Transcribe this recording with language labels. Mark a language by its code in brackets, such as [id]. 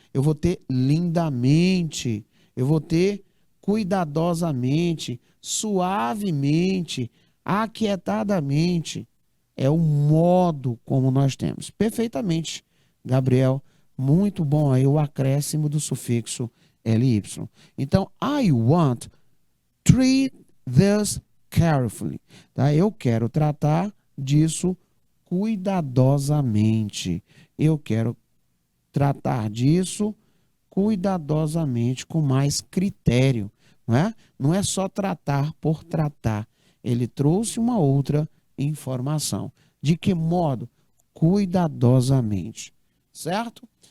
[pt] Eu vou ter lindamente, eu vou ter cuidadosamente, suavemente, aquietadamente. É o modo como nós temos. Perfeitamente, Gabriel. Muito bom aí o acréscimo do sufixo ly. [en] Então, I want treat this carefully. [pt] Tá? Eu quero tratar disso cuidadosamente. Eu quero tratar disso cuidadosamente, com mais critério. Não é? Não é só tratar por tratar. Ele trouxe uma outra informação. De que modo? Cuidadosamente. Certo?